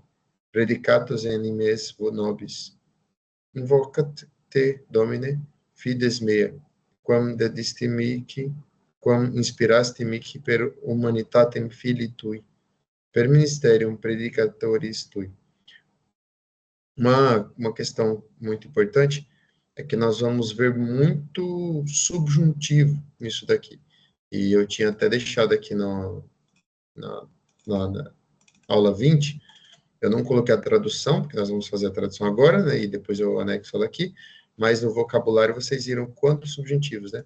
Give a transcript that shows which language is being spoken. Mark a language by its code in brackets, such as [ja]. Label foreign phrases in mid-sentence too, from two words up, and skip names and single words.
[la] Predicatus animes nobis. Invocat te, Domine, fides mea, quam dedisti mihi, quam inspirasti mihi per humanitatem filii tui, per ministerium predicatoris tui. [pt] Uma questão muito importante é que nós vamos ver muito subjuntivo nisso daqui. E eu tinha até deixado aqui na aula 20, eu não coloquei a tradução, porque nós vamos fazer a tradução agora, né, e depois eu anexo ela aqui, mas no vocabulário vocês viram quantos subjuntivos, né?